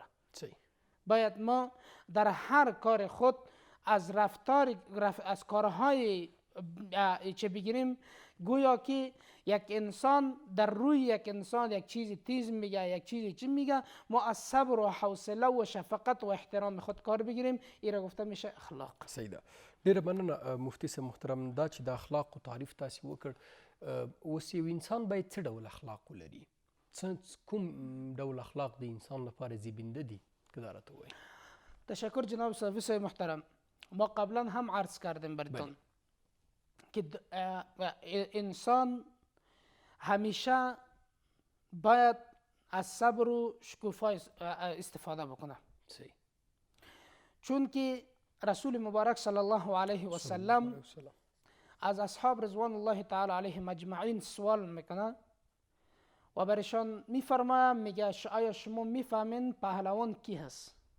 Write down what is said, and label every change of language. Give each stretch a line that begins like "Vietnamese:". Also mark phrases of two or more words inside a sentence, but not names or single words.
Persian: باید ما در هر کار خود از از کارهای چه بگیریم گویا که یک انسان در روی یک انسان یک چیزی تیز میگه، یک چیزی چی میگه، ما از صبر و حوصله و شفقت و احترام خود کار بگیریم. این را گفته میشه اخلاق.
Pashto: سیده ډیره مننه مفتي صاحب محترم. دا چې د اخلاقو تعریف تاسې وکړ، اوس یو انسان باید څه ډول اخلاق ولري؟ کوم ډول اخلاق د انسان لپاره زیبنده دي که دا راته ووایي؟
Persian: تشکر جناب صافی صاحب محترم. ما قبلا هم عرض کردیم براتون که انسان همیشه باید از صبر و شکوفایی استفاده بکنه. چون که رسول مبارک صلی الله علیه و سلم از اصحاب رضوان الله تعالی علیهم اجمعین سوال میکنه و برشان میفرماید، میگه آیا شما میفهمین پهلوان کی هست؟